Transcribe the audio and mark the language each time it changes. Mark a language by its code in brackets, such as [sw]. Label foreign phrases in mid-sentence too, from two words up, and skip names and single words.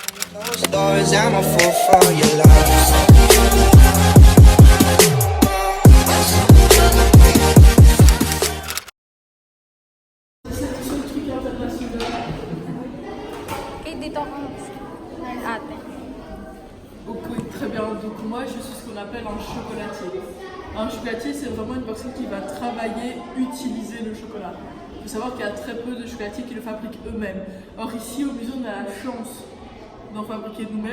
[en] Closed doors, I'm a fool for your love. [tl] Okay, dito ako ate. [fr] Ok, très bien. Donc moi, je suis ce qu'on appelle un chocolatier. Un chocolatier, c'est vraiment une personne qui va travailler, utiliser le chocolat. Il faut savoir qu'il y a très peu de chocolatiers qui le fabriquent eux-mêmes. Or ici, au musée, on a la chance d'en fabriquer nous-mêmes.